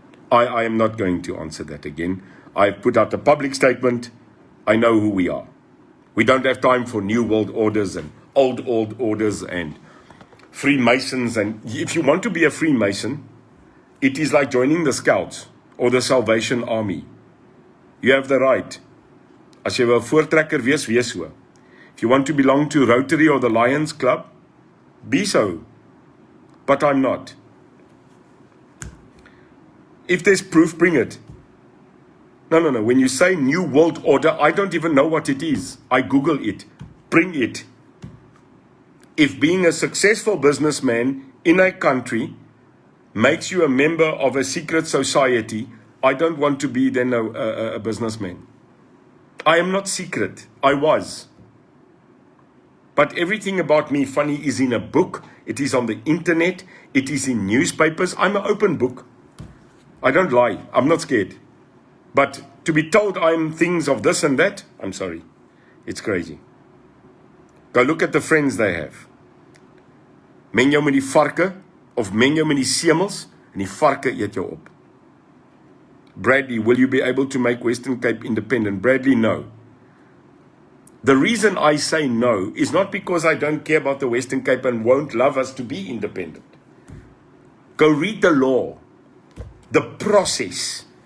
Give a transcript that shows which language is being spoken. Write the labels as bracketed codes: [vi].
[en] I am not going to answer that again. I've put out a public statement. I know who we are. We don't have time for new world orders and old orders and Freemasons. And if you want to be a Freemason, it is like joining the Scouts or the Salvation Army. You have the right. [af] As jy 'n voortrekker wees so. [en] If you want to belong to Rotary or the Lions Club, be so. But I'm not. If there's proof, bring it. No. When you say New World Order, I don't even know what it is. I Google it. Bring it. If being a successful businessman in a country makes you a member of a secret society, I don't want to be then a businessman. I am not secret. I was. But everything about me, funny, is in a book. It is on the internet. It is in newspapers. I'm an open book. I don't lie. I'm not scared. But to be told I'm things of this and that, I'm sorry. It's crazy. Go look at the friends they have. [af] Meng jou met die varke, of meng jou met die semels, en die varke eet jou op. [en] Bradley, will you be able to make Western Cape independent? Bradley, no. The reason I say no is not because I don't care about the Western Cape and won't love us to be independent. Go read the law, the process.